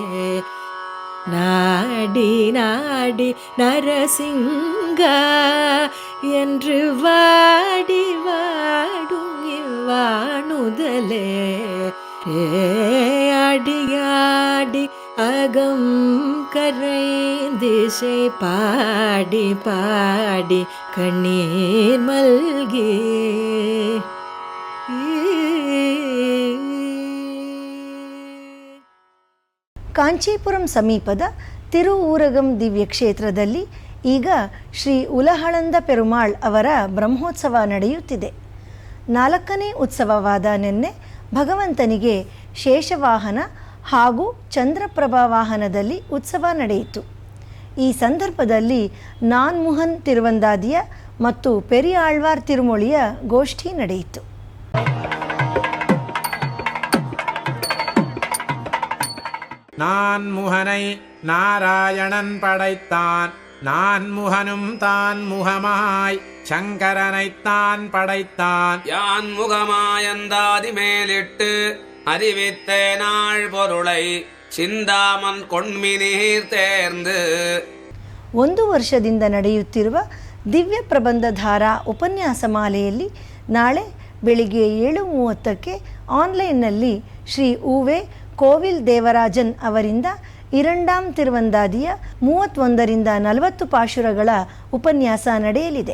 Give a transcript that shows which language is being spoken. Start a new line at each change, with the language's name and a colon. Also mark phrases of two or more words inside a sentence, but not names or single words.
Tamil: நாடி நாடி நரசிங்கா என்று வாடி வாடும் இவ்வாணுதலே அடியாடி அகம் கரை திசை பாடி பாடி கண்ணீர் மல்கி
Kannada: ಕಾಂಚೀಪುರಂ ಸಮೀಪದ ತಿರುಊರಗಂ ದಿವ್ಯ ಕ್ಷೇತ್ರದಲ್ಲಿ ಈಗ ಶ್ರೀ ಉಲಹಳಂದ ಪೆರುಮಾಳ್ ಅವರ ಬ್ರಹ್ಮೋತ್ಸವ ನಡೆಯುತ್ತಿದೆ. 4ನೇ ಉತ್ಸವವಾದ ನಿನ್ನೆ ಭಗವಂತನಿಗೆ ಶೇಷವಾಹನ ಹಾಗೂ ಚಂದ್ರಪ್ರಭಾ ವಾಹನದಲ್ಲಿ ಉತ್ಸವ ನಡೆಯಿತು. ಈ ಸಂದರ್ಭದಲ್ಲಿ ನಾನ್ಮುಹನ್ ತಿರುವಂದಾದಿಯ ಮತ್ತು ಪೆರಿಯಾಳ್ವಾರ್ ತಿರುಮೊಳಿಯ ಗೋಷ್ಠಿ ನಡೆಯಿತು.
Tamil: நான்முகனை நாராயணன் படைத்தான், நான்முகனும் தான் முகமாய் சங்கரனைத்தான் படைத்தான். யான் முகமாயந்தாதி மேலிட்டு அறிவித்த நாள் பொருளை சிந்தாமன் கொண்மினீர் தேர்ந்து.
Kannada: 1 ವರ್ಷದಿಂದ ನಡೆಯುತ್ತಿರುವ ದಿವ್ಯ ಪ್ರಬಂಧಧಾರ ಉಪನ್ಯಾಸ ಮಾಲೆಯಲ್ಲಿ ನಾಳೆ ಬೆಳಿಗ್ಗೆ 7:30ಕ್ಕೆ ಆನ್ಲೈನ್ನಲ್ಲಿ ಶ್ರೀ ಉವೆ ಕೋವಿಲ್ ದೇವರಾಜನ್ ಅವರಿಂದ 2ಾಂ ತಿರುವಂದಾದಿಯ 31ರಿಂದ 40 ಪಾಶುರಗಳ ಉಪನ್ಯಾಸ ನಡೆಯಲಿದೆ.